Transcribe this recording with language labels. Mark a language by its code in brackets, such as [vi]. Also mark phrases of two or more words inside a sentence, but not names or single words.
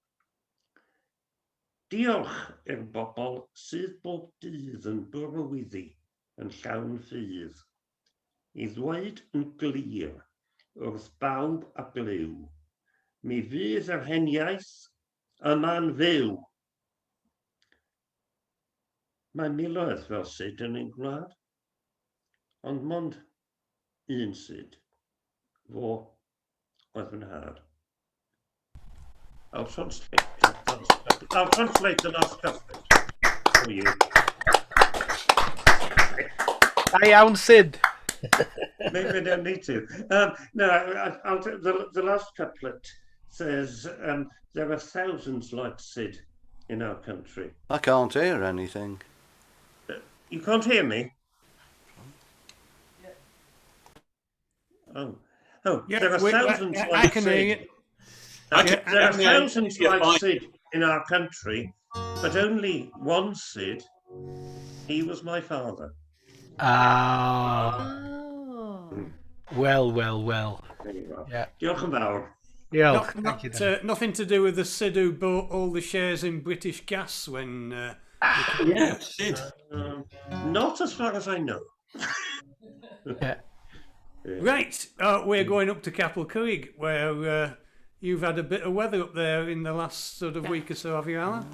[cy] Diolch i'r bobl sydd bob dydd yn bwrwyddi yn llawn ffydd, I ddweud yn glir wrth bawb a blew, mi fydd yr heniaeth yma'n fyw. Mae miloedd fel Sid yn ein gwlad, ond mond un Sid, fo oedd fy nhad. [en] I'll translate the last couplet for you. [cy] Da iawn, Sid. [en] Maybe I don't need to. No, the last couplet says, there are thousands like Sid in our country. I can't hear anything. You can't hear me? Oh, Yeah, there are thousands I like can hear Sid. you. There are thousands Yeah, like fine. Sid in our country, but only one Sid. He was my father. Ah, well. There you are. Yeah. [cy] Diolch yn fawr. [en] Yeah, thank you. Nothing to do with the Sid who bought all the shares in British Gas when... Yeah, Sid. Not as far as I know. Yeah. Right, we're going up to Clwb, where you've had a bit of weather up there in the last sort of week or so, have you, Alan?